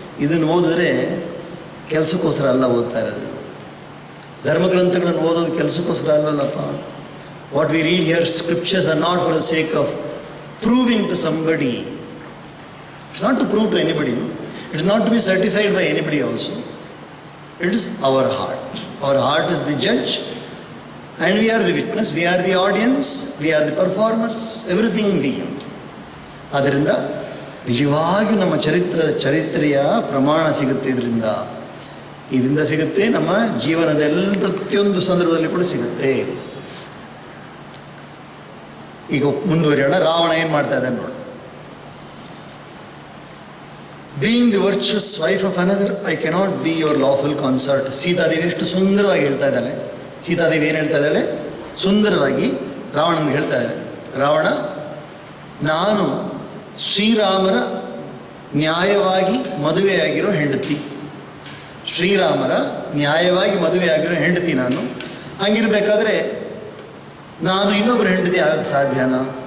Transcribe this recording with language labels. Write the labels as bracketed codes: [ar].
[kn] ಇದನ್ನು ಓದಿದ್ರೆ ಕೆಲಸಕ್ಕೋಸ್ಕರ ಅಲ್ಲ ಓದ್ತಾ ಇರೋದು. ಧರ್ಮಗ್ರಂಥಗಳನ್ನು ಓದೋದು ಕೆಲಸಕ್ಕೋಸ್ಕರ ಅಲ್ವಲ್ಲಪ್ಪ. [en] What we read here, scriptures are not for the sake of proving to somebody. It's not to prove to anybody, it's not to be certified by anybody also. It is our heart. Our heart is the judge and we are the witness, we are the audience, we are the performers, everything we are. [kn] ಆದ್ದರಿಂದ ನಿಜವಾಗಿ ನಮ್ಮ ಚರಿತ್ರೆಯ ಪ್ರಮಾಣ ಸಿಗುತ್ತೆ. ಇದರಿಂದ ಸಿಗುತ್ತೆ, ನಮ್ಮ ಜೀವನದ ಎಲ್ಲ ಪ್ರತಿಯೊಂದು ಸಂದರ್ಭದಲ್ಲಿ ಕೂಡ ಸಿಗುತ್ತೆ. ಈಗ ಮುಂದುವರಿಯೋಣ. ರಾವಣ ಏನು ಮಾಡ್ತಾ ಇದ್ದಾನೆ ನೋಡಿ. [en] Being the virtuous wife of another, I cannot be your lawful consort. [kn] Sitadevi ಎಷ್ಟು ಸುಂದರವಾಗಿ ಹೇಳ್ತಾ ಇದ್ದಾಳೆ. ಸೀತಾದೇವಿ ಏನು ಹೇಳ್ತಾ ಇದ್ದಾಳೆ? ಸುಂದರವಾಗಿ ರಾವಣನಿಗೆ ಹೇಳ್ತಾರೆ, ರಾವಣ, ನಾನು ಶ್ರೀರಾಮರ ನ್ಯಾಯವಾಗಿ ಮದುವೆಯಾಗಿರೋ ಹೆಂಡತಿ, ಶ್ರೀರಾಮರ ನ್ಯಾಯವಾಗಿ ಮದುವೆಯಾಗಿರೋ ಹೆಂಡತಿ ನಾನು. ಹಂಗಿರ್ಬೇಕಾದ್ರೆ ನಾನು ಇನ್ನೊಬ್ಬರ ಹೆಂಡತಿ ಆಗೋಕ್ಕೆ ಸಾಧ್ಯನಾ?